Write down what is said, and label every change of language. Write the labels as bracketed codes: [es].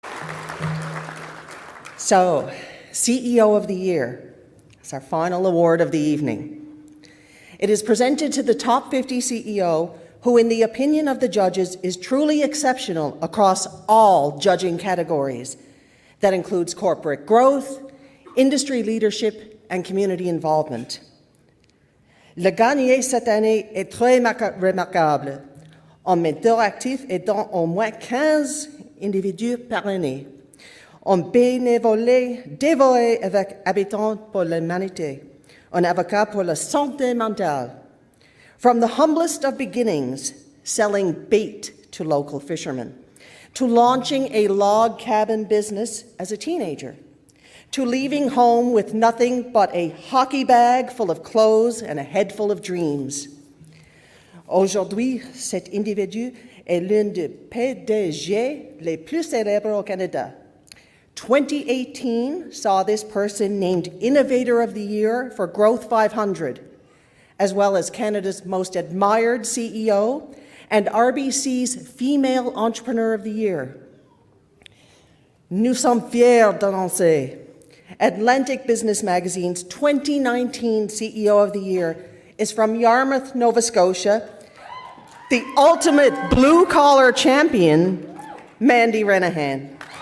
[en] So, CEO of the Year is our final award of the evening. It is presented to the top 50 CEO who, in the opinion of the judges, is truly exceptional across all judging categories. That includes corporate growth, industry leadership, and community involvement. [fr] Le gagné cette année est très remarquable, en mentor actif aidant au moins 15 individus par année, en bénévolat dévoué avec habitants pour l'humanité, un avocat pour la santé mentale. [en] From the humblest of beginnings, selling bait to local fishermen, to launching a log cabin business as a teenager, to leaving home with nothing but a hockey bag full of clothes and a head full of dreams. [fr] Aujourd'hui, cet individu est l'un des PDG les plus célèbres au Canada. [en] 2018 saw this person named Innovator of the Year for Growth 500, as well as Canada's Most Admired CEO and RBC's Female Entrepreneur of the Year. [fr] Nous sommes fiers d'annoncer [en] Atlantic Business Magazine's 2019 CEO of the Year is from Yarmouth, Nova Scotia, the ultimate blue-collar champion, Mandy Rennehan.